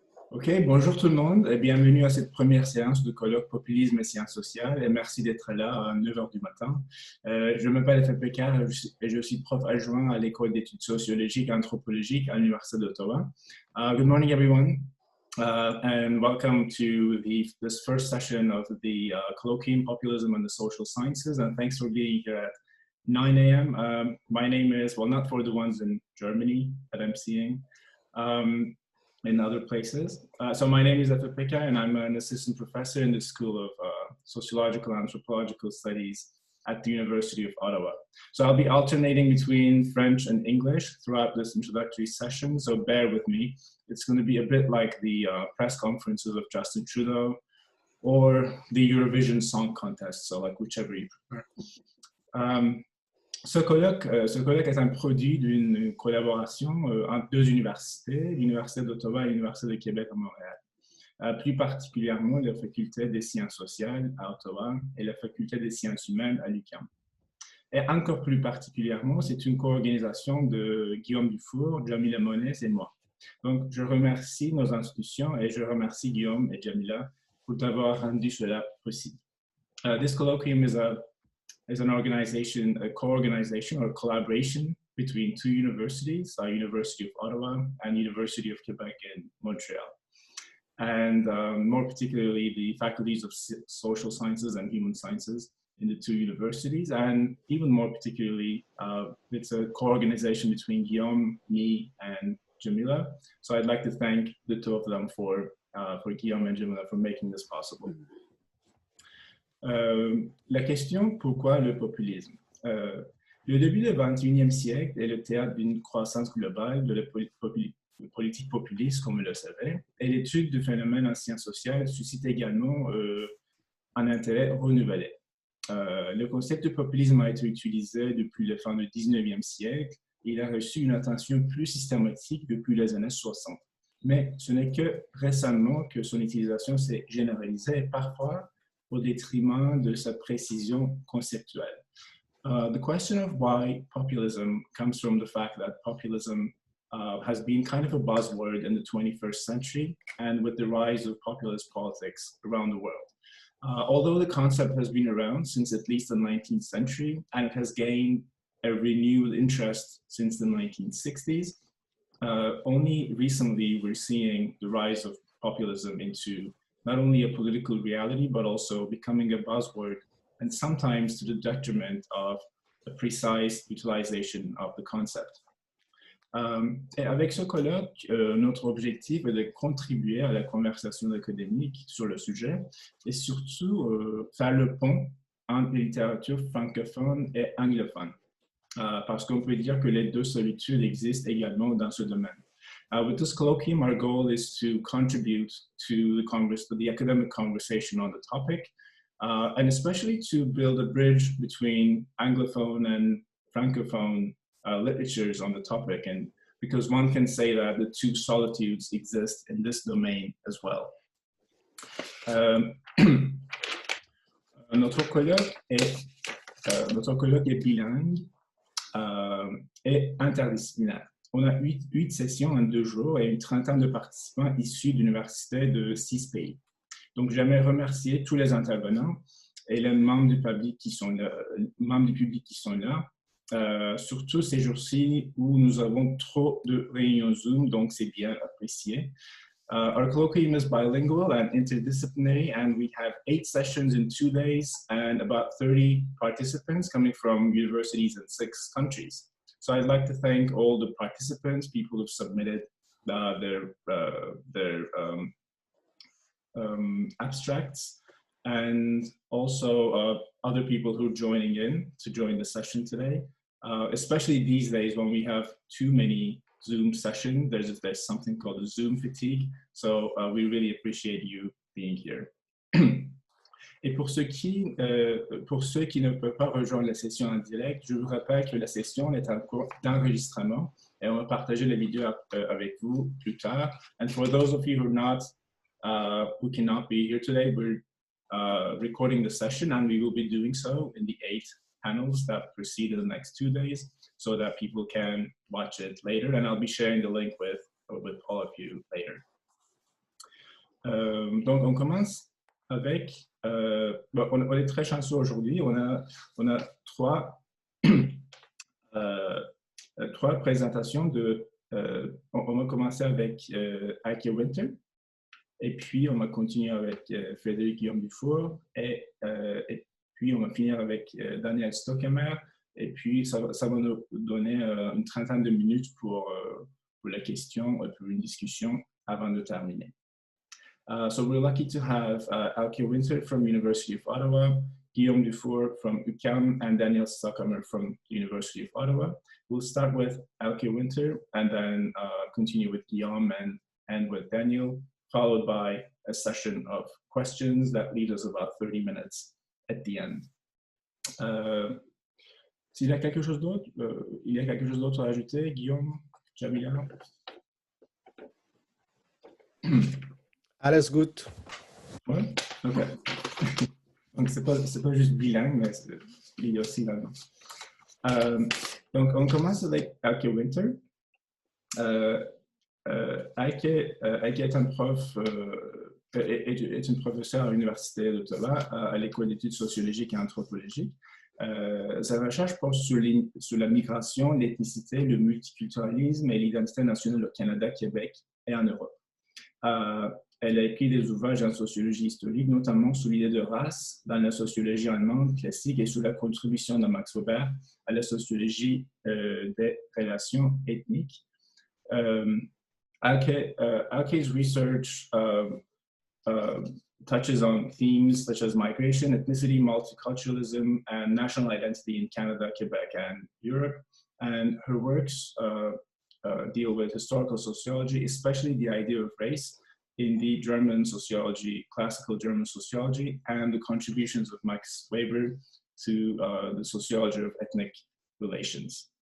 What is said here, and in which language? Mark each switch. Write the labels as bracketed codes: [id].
[fr] OK, bonjour tout le monde et bienvenue à cette première séance de colloque Populisme et sciences sociales et merci d'être là à 9 h du matin. Je m'appelle Efe Peker et je suis prof adjoint à l'école d'études sociologiques et anthropologiques à l'Université d'Ottawa. [en] Good morning everyone and welcome to this first session of the Colloquium, Populism and the Social Sciences, and thanks for being here at 9 a.m. My name is, well, not for the ones in Germany that I'm seeing, in other places. So my name is Efe Peker, and I'm an assistant professor in the School of Sociological and Anthropological Studies at the University of Ottawa. So I'll be alternating between French and English throughout this introductory session, so bear with me. It's going to be a bit like the press conferences of Justin Trudeau or the Eurovision Song Contest, so like whichever you prefer. [fr] Ce colloque est un produit d'une collaboration entre deux universités, l'Université d'Ottawa et l'Université de Québec à Montréal. Plus particulièrement la Faculté des sciences sociales à Ottawa et la Faculté des sciences humaines à l'UQAM. Et encore plus particulièrement, c'est une co-organisation de Guillaume Dufour, Jamila Monès et moi. Donc, je remercie nos institutions et je remercie Guillaume et Jamila pour avoir rendu cela possible. [en] This colloquium is an organization, a co-organization or collaboration between two universities, University of Ottawa and University of Québec in Montreal. And more particularly, the faculties of social sciences and human sciences in the two universities. And even more particularly, it's a co-organization between Guillaume, me, and Jamila. So I'd like to thank the two of them for Guillaume and Jamila for making this possible. [fr] La question, pourquoi le populisme? Le début du XXIe siècle est le théâtre d'une croissance globale de la politique populiste, comme vous le savez, et l'étude du phénomène en sciences sociales suscite également un intérêt renouvelé. Le concept de populisme a été utilisé depuis la fin du XIXe siècle et il a reçu une attention plus systématique depuis les années 60. Mais ce n'est que récemment que son utilisation s'est généralisée et parfois au détriment de sa précision conceptuelle. [en] The question of why populism comes from the fact that populism has been kind of a buzzword in the 21st century and with the rise of populist politics around the world. Although the concept has been around since at least the 19th century and it has gained a renewed interest since the 1960s, only recently we're seeing the rise of populism into not only a political reality, but also becoming a buzzword, and sometimes to the detriment of a precise utilization of the concept. [fr] Et avec ce colloque, notre objectif est de contribuer à la conversation académique sur le sujet et surtout faire le pont entre les littératures francophones et anglophones, parce qu'on peut dire que les deux solitudes existent également dans ce domaine. [en] With this colloquium, our goal is to contribute to the academic conversation on the topic, and especially to build a bridge between Anglophone and Francophone literatures on the topic, and because one can say that the two solitudes exist in this domain as well. [fr] Notre colloque est bilingue et interdisciplinaire. On a 8 sessions en 2 jours et une trentaine de participants issus d'universités de 6 pays. Donc, j'aimerais remercier tous les intervenants et les membres du public qui sont là, surtout ces jours-ci où nous avons trop de réunions Zoom, donc c'est bien apprécié. [en] Our colloquium is bilingual and interdisciplinary, and we have 8 sessions in 2 days and about 30 participants coming from universities in 6 countries. So I'd like to thank all the participants, people who've submitted their abstracts, and also other people who are joining in to join the session today. Especially these days when we have too many Zoom sessions, there's something called a Zoom fatigue. So we really appreciate you being here. [fr] Et pour ceux qui ne peuvent pas rejoindre la session en direct, je vous rappelle que la session est en cours d'enregistrement et on va partager la vidéo avec vous plus tard. [en] And for those of you who cannot be here today, we're recording the session and we will be doing so in the 8 panels that proceed in the next 2 days so that people can watch it later. And I'll be sharing the link with all of you later. [fr] Donc, on commence avec, bon, on est très chanceux aujourd'hui, on a trois, trois présentations de, on va commencer avec Elke Winter, et puis on va continuer avec Frédérick-Guillaume Dufour, et puis on va finir avec Daniel Stockemer, et puis ça va nous donner une trentaine de minutes pour la question, pour une discussion avant de terminer. [en] So we're lucky to have Elke Winter from University of Ottawa, Guillaume Dufour from UQAM, and Daniel Stockemer from the University of Ottawa. We'll start with Elke Winter and then continue with Guillaume and end with Daniel, followed by a session of questions that leaves us about 30 minutes at the end. [fr] S'il y a quelque chose d'autre, à ajouter, Guillaume, Jamila? [de] Alles gut. [fr] Ouais, ok. Donc, c'est pas juste bilingue, mais il y a aussi la langue. Donc, on commence avec Elke Winter. Elke est un prof, est une professeure à l'Université d'Ottawa à l'École d'études sociologiques et anthropologiques. Sa recherche porte sur la migration, l'ethnicité, le multiculturalisme et l'identité nationale au Canada, Québec et en Europe. Elle a écrit des ouvrages en sociologie historique, notamment sur l'idée de race dans la sociologie allemande classique et sur la contribution de Max Weber à la sociologie des relations ethniques. [en] Elke's research touches on themes such as migration, ethnicity, multiculturalism, and national identity in Canada, Quebec, and Europe. And her works deal with historical sociology, especially the idea of race in the German sociology, classical German sociology, and the contributions of Max Weber to the sociology of ethnic relations.